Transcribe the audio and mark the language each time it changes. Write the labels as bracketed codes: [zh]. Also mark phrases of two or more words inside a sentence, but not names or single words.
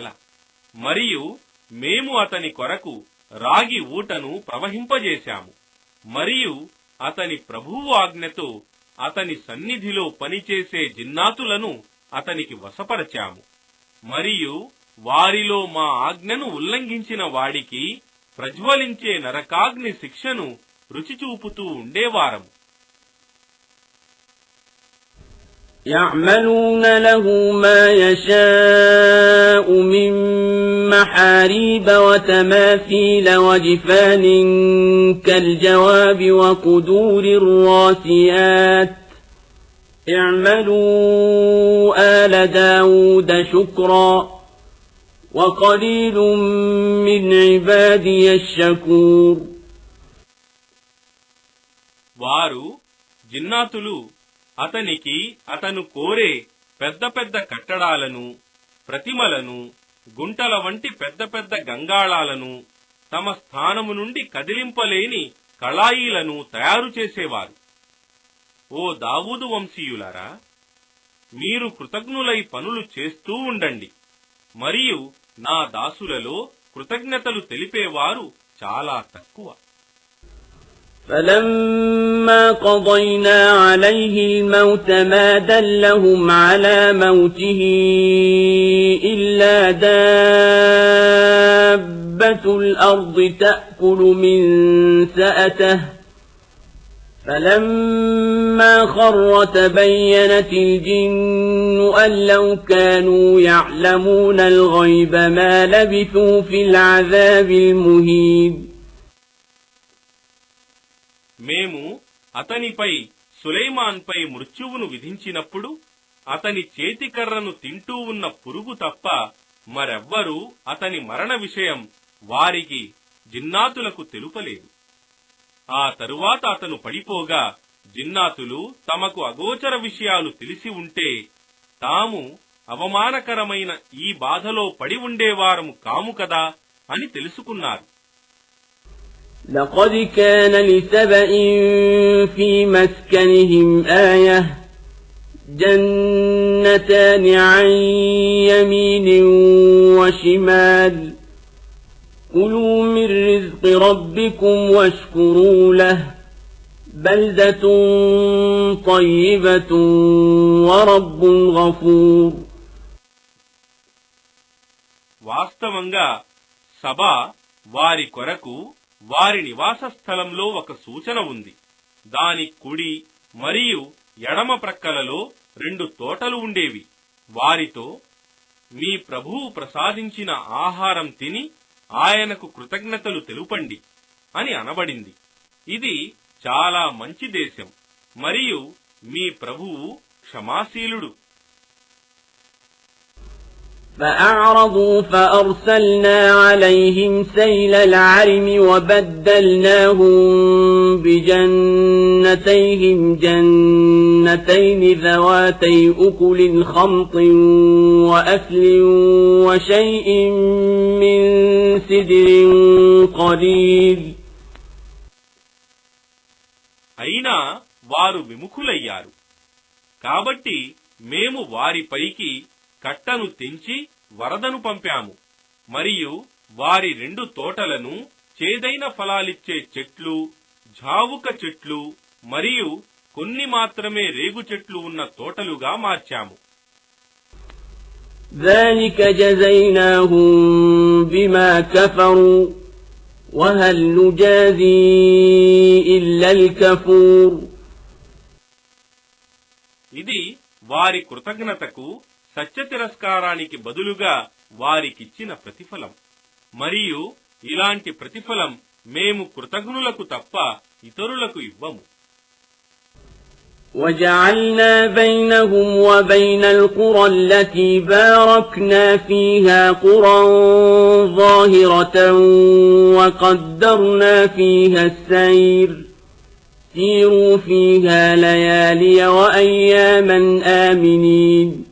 [te] మరియు మేము అతని కొరకు రాగి ఊటను ప్రవహింపజేశాము మరియు అతని ప్రభువు ఆజ్ఞతో అతని సన్నిధిలో పనిచేసే జిన్నాతులను అతనికి వశపరచాము. మరియు వారిలో మా ఆజ్ఞను ఉల్లంఘించిన వాడికి ప్రజ్వలించే నరకాగ్ని శిక్షను రుచి చూపుతూ ఉండేవారము. [ar] يعملون له ما يشاء من محاريب وتماثيل وجفان كالجواب وقدور الراسيات اعملوا آل داود شكرا وقليل من عبادي الشكور. [te] వారు జిన్నాతులు అతనికి అతను కోరే పెద్ద పెద్ద కట్టడాలను, ప్రతిమలను, గుంటల వంటి పెద్ద పెద్ద గంగాళాలను, తమ స్థానము నుండి కదిలింపలేని కళాయిలను తయారు చేసేవారు. ఓ దావూదు వంశీయులారా, మీరు కృతజ్ఞులై పనులు చేస్తూ ఉండండి. మరియు నా దాసులలో కృతజ్ఞతలు తెలిపేవారు చాలా తక్కువ. [ar] فَلَمَّا قَضَيْنَا عَلَيْهِ الْمَوْتَ مَا دَلَّهُمْ عَلَى مَوْتِهِ إِلَّا دَابَّةُ الْأَرْضِ تَأْكُلُ مِنْ سَأَتَهُ فَلَمَّا خَرَّ تَبَيَّنَتِ الْجِنُّ أَنْ لَوْ كَانُوا يَعْلَمُونَ الْغَيْبَ مَا لَبِثُوا فِي الْعَذَابِ الْمُهِينِ. [te] మేము అతనిపై సులైమాన్పై మృత్యువును విధించినప్పుడు అతని చేతికర్రను తింటూ ఉన్న పురుగు తప్ప మరెవ్వరూ అతని మరణ విషయం వారికి జిన్నాతులకు తెలుపలేదు. ఆ తరువాత అతను పడిపోగా జిన్నాతులు తమకు అగోచర విషయాలు తెలిసి ఉంటే తాము అవమానకరమైన ఈ బాధలో పడి ఉండేవారము కాము కదా అని తెలుసుకున్నారు. [ar] لقد كان لسبإ في مسكنهم آية جنتان عن يمين وشمال كلوا من رزق ربكم واشكروا له بلدة طيبة ورب غفور. [te] వాస్తవంగా సబా వారి కొరకు వారి నివాస స్థలంలో ఒక సూచన ఉంది. దాని కుడి మరియు ఎడమ ప్రక్కలలో 2 తోటలు ఉండేవి. వారితో మీ ప్రభువు ప్రసాదించిన ఆహారం తిని ఆయనకు కృతజ్ఞతలు తెలుపండి అని అనబడింది. ఇది చాలా మంచి దేశం మరియు మీ ప్రభువు క్షమాశీలుడు. [ar] فأعرضوا فأرسلنا عليهم سيل العرم وبدلناهم بجنتيهم جنتين ذواتي أكل خمط وأثل وشيء من سدر قليل. [te] అయినా వారు విముఖులయ్యారు కాబట్టి మేము వారిపైకి కట్టను తెంచి వరదను పంపాము. మరియు వారి 2 తోటలను చేదైన ఫలాలిచ్చే చెట్లు, ఝావుక చెట్లు మరియు కొన్ని మాత్రమే రేగు చెట్లు ఉన్న తోటలుగా మార్చాము. [ar] ذلك جزيناهم بما كفروا وهل نجازي إلا الكفور. [te] ఇది వారి కృతజ్ఞతకు సత్య తిరస్కారానికి బదులుగా వారికిచ్చిన ప్రతిఫలం. మరియు ఇలాంటి ప్రతిఫలం మేము కృతజ్ఞులకు తప్ప ఇతరులకు ఇవ్వము. [ar] وَجَعَلْنَا بَيْنَهُمْ وَبَيْنَ الْقُرَى الَّتِي بَارَكْنَا فِيهَا قُرًى ظَاهِرَةً وَقَدَّرْنَا فِيهَا السَّيْرَ سِيرُوا فِيهَا لَيَالِيَ وَأَيَّامًا آمِنِينَ.